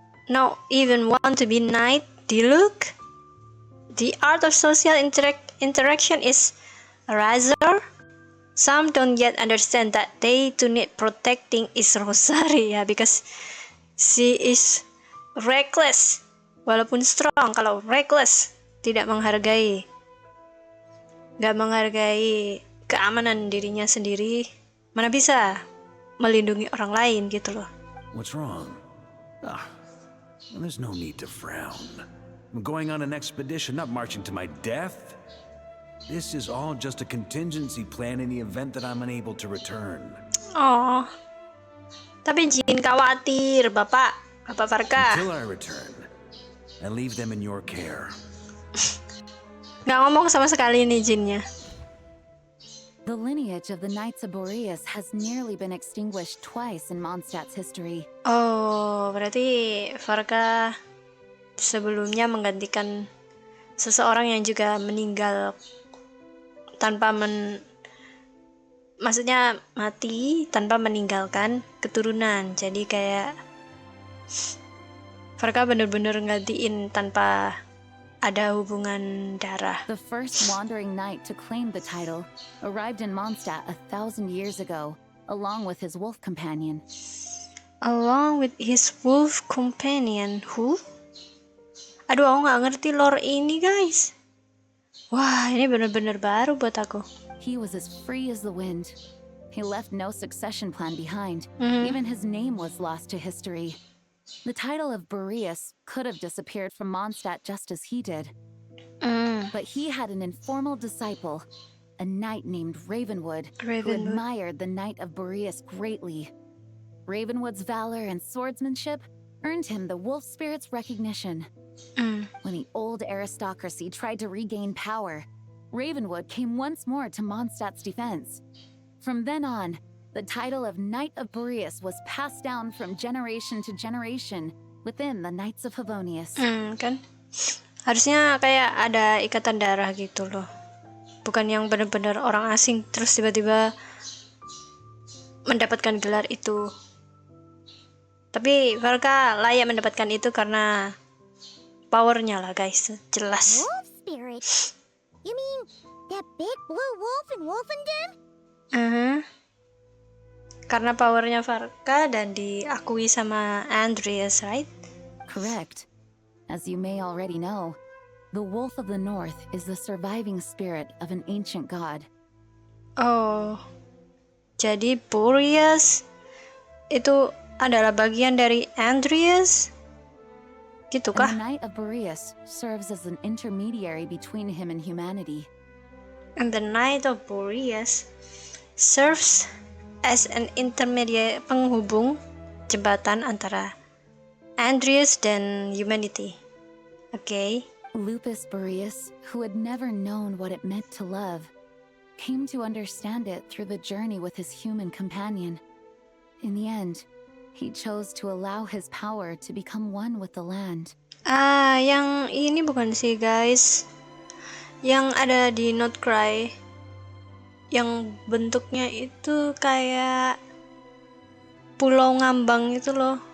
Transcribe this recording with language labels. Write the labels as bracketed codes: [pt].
[en] Not even want to be knight. Look, the art of social interaction is rather. Some don't yet understand that they too need protecting is Rosaria because she is reckless. [id] Walaupun strong, kalau reckless tidak menghargai, gak menghargai keamanan dirinya sendiri, mana bisa melindungi orang lain gitu loh. [en] What's wrong? There's no need to frown. I'm going on an expedition, not marching to my death. This is all just a contingency plan in the event that I'm unable to return. [id] Oh, tapi Jin khawatir, Bapak Farka. [en] Until I return, I leave them in your care. [id] Nggak ngomong sama sekali nih Jinnya. [en] The lineage of the Knights of Boreas has nearly been extinguished twice in Mondstadt's history. [id] Oh, berarti Farka sebelumnya menggantikan seseorang yang juga meninggal tanpa maksudnya mati tanpa meninggalkan keturunan. Jadi kayak Farka bener-bener gantiin tanpa ada hubungan darah. [en] The first wandering knight to claim the title arrived in Mondstadt 1,000 years ago, along with his wolf companion. Along with his wolf companion, who? [id] Aduh, aku nggak ngerti lore ini, guys. Wah, ini bener-bener baru buat aku. [en] He was as free as the wind. He left no succession plan behind. Even his name was lost to history. The title of Boreas could have disappeared from Mondstadt just as he did. But he had an informal disciple, a knight named Ravenwood, who admired the Knight of Boreas greatly. Ravenwood's valor and swordsmanship earned him the wolf spirit's recognition. When the old aristocracy tried to regain power, Ravenwood came once more to Mondstadt's defense. From then on, the title of Knight of Boreas was passed down from generation to generation within the Knights of Favonius. [id] Kan? Harusnya kayak ada ikatan darah gitu loh. Bukan yang benar-benar orang asing terus tiba-tiba mendapatkan gelar itu. Tapi Farka layak mendapatkan itu karena powernya lah guys, jelas. [en] Wolf spirit? You mean that big blue wolf in Wolfenden? [id] Karena powernya Farka dan diakui sama Andreas, right? [en] Correct. As you may already know, the Wolf of the North is the surviving spirit of an ancient god. [id] Oh, jadi Boreas itu adalah bagian dari Andreas? Gitu kah? [en] And the Knight of Boreas serves as an intermediary between him and humanity. And the Knight of Boreas serves as an intermediary, [id] penghubung jembatan antara Andreas dan [en] humanity. Okay. Lupus Boreas, who had never known what it meant to love, came to understand it through the journey with his human companion. In the end, he chose to allow his power to become one with the land. [id] Yang ini bukan sih guys, yang ada di Notcry, yang bentuknya itu kayak pulau ngambang itu loh.